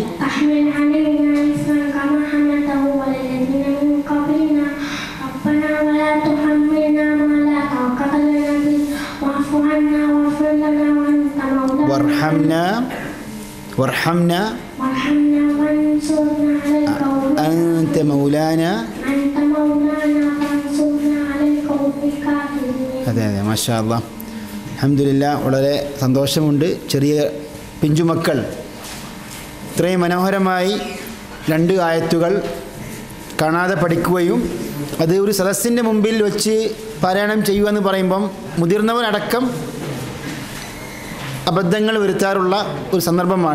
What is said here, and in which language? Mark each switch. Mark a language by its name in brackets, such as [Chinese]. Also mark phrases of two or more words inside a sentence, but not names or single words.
[Arabic] علينا إصرا كما حملته على الذين من قبلنا ربنا ولا تحملنا ما لا طاقة لنا به واعف عنا واغفر لنا وأنت مولانا وارحمنا وانصرنا على القوم أنت مولانا فانصرنا على القوم الكافرين. [Malayalam] അതെ [Arabic] ما شاء الله، الحمد لله. [Malayalam] വളരെ സന്തോഷമുണ്ട്. ചെറിയ പിഞ്ചുമക്കൾ ഇത്രയും മനോഹരമായി 2 ആയത്തുകൾ കാണാതെ പഠിക്കുകയും അത് ഒരു സദസ്സിൻ്റെ മുമ്പിൽ വെച്ച് പാരായണം ചെയ്യുക എന്ന് പറയുമ്പം മുതിർന്നവരടക്കം അബദ്ധങ്ങൾ വരുത്താറുള്ള ഒരു സന്ദർഭമാണ്.